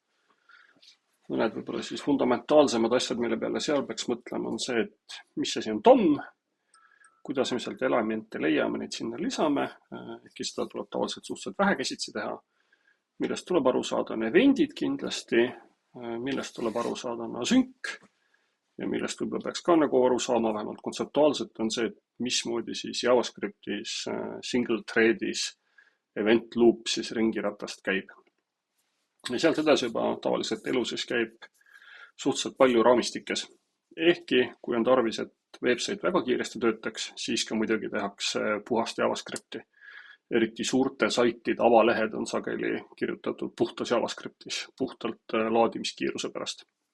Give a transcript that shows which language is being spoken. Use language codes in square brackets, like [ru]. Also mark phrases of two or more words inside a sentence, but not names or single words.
[et] Mõned võib-olla siis fundamentaalsemad asjad, mille peale seal peaks mõtlema, on see, et mis asi on DOM, kuidas me sealt elemente leiame, neid sinna lisame, ehkki seda tuleb tavaliselt suhteliselt vähe käsitsi teha. Millest tuleb aru saada, on eventid kindlasti, millest tuleb aru saada, on async. Ja millest võib-olla peaks ka nagu aru saama, vähemalt kontseptuaalselt on see, et mismoodi siis JavaScriptis [en] single thread'is event loop [et] siis ringiratast käib. Ja sealt edasi juba tavaliselt elu siis käib suhteliselt palju raamistikes. Ehkki, kui on tarvis, et website väga kiiresti töötaks, siis ka muidugi tehakse puhast JavaScripti. Eriti suurte saitide avalehed on sageli kirjutatud puhtas JavaScriptis, puhtalt laadimiskiiruse pärast.